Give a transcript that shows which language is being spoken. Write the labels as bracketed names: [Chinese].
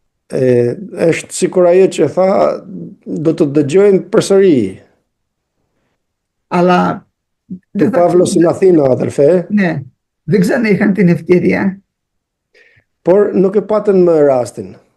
[Albanian] Është sikur ajo që tha do të dëgjojmë përsëri. [Greek] Αλλά Του Παύλος στην Αθήνα, αδερφέ. Ναι, δεν ξανά είχαν την ευκαιρία. [Albanian] Por nuk e patën më rastin.